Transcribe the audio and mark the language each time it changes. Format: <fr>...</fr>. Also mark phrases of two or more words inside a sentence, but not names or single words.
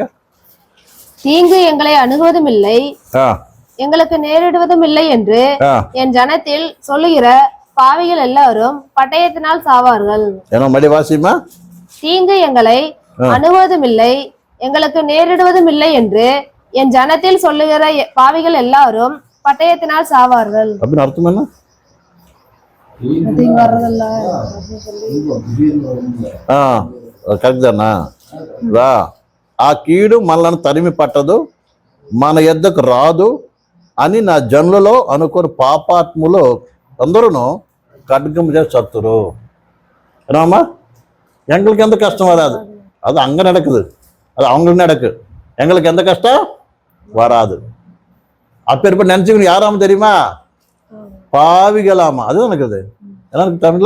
<ta>தீங்கு எங்களை அணுகுவதும் இல்லை, எங்களுக்கு நேரிடுவதும் இல்லை என்று என் ஜனத்தில் சொல்லுகிற பாவிகள் எல்லாரும் பட்டயத்தினால் சாவார்கள். தீங்கு எங்களை அணுகுவதும் இல்லை, எங்களுக்கு நேரிடுவதும் இல்லை என்று என் ஜனத்தில் சொல்லுகிற பாவிகள் எல்லாரும் பட்டயத்தினால் சாவார்கள். அப்படின்னு அர்த்தம் என்ன?</ta> <te>ఆ కీడు మనలను తరిమి పట్టదు, మన యొద్దకు రాదు అని నా జనులలో అనుకోని పాపాత్ములు అందరూ ఖడ్గం చేసి சத்துரு.</te> <ta>ஏன்னாமா எங்களுக்கு எந்த கஷ்டம் வராது. அது அங்க நடக்குது, அது அவங்களுக்கு நடக்கு. எங்களுக்கு எந்த கஷ்டம் வராது. அப்பேற்ப நினைச்சுக்கணும். யாராம தெரியுமா? பாவிகளாமா. அதுதான் இருக்குது. என்ன தமிழ்ல?</ta>